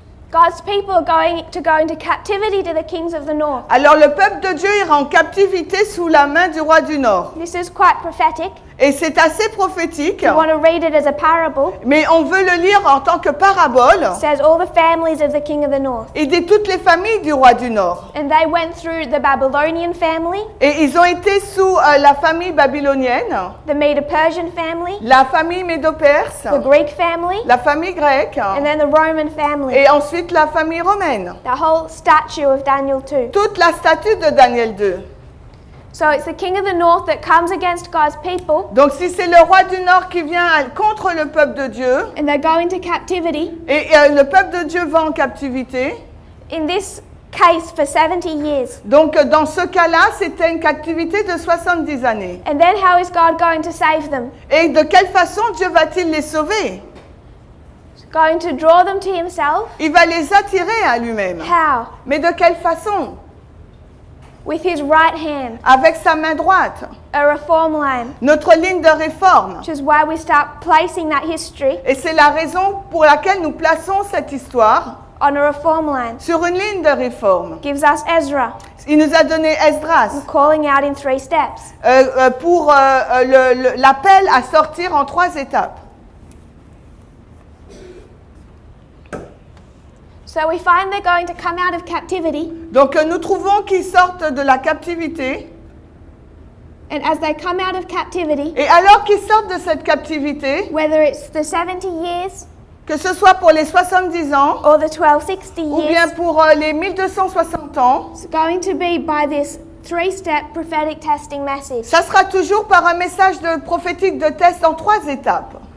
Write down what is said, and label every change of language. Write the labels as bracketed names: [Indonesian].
[English] God's people are going to go into captivity to the kings of the north. [French] Alors le peuple de Dieu ira en captivité sous la main du roi du nord. [English] This is quite prophetic. [French] Et c'est assez prophétique, [English] You want to read it as a parable. [French] mais on veut le lire en tant que parabole. [English] It says all the families of the king of the north. [French] Et dit toutes les familles du roi du nord. [English] And they went through the Babylonian family, [French] Et ils ont été sous la famille babylonienne, [English] the Medo-Persian family, [French] la famille médo-perse, [English] the Greek family, [French] la famille grecque, [English] and then the Roman family. [French] et ensuite la famille romaine. [English] The whole statue of Daniel 2. [French] Toute la statue de Daniel 2. [English] So it's the king of the north that comes against God's people, [French] Donc si c'est le roi du nord qui vient contre le peuple de Dieu, [English] and they go into captivity. [French] et le peuple de Dieu va en captivité, [English] In this case, for 70 years. [French] donc dans ce cas-là, c'était une captivité de 70 années. [English] And then how is God going to save them? [French] Et de quelle façon Dieu va-t-il les sauver? [English] Going to draw them to himself? [French] Il va les attirer à lui-même. [English] How? [French] Mais de quelle façon? [English] With his right hand, [French] Avec sa main droite. [English] a reform line, [French] Notre ligne de réforme. [English] which is why we start placing that history [French] Et c'est la raison pour laquelle nous plaçons cette histoire [English] on a reform line. [French] sur une ligne de réforme. [English] Gives us Ezra, [French] Il nous a donné Esdras [English] calling out in 3 steps. [French] pour l'appel à sortir en 3 étapes. [English] So we find they're going to come out of captivity, [French] Donc nous trouvons qu'ils sortent de la captivité. [English] and as they come out of captivity, [French] Et alors qu'ils sortent de cette captivité, [English] whether it's the 70 years [French] que ce soit pour les 70 ans [English] or the 1260 [French] ou bien [English] years, [French] pour les 1260 ans, [English] it's going to be by this 3-step prophetic testing message. [French] ça sera toujours par un message prophétique de test en 3 étapes.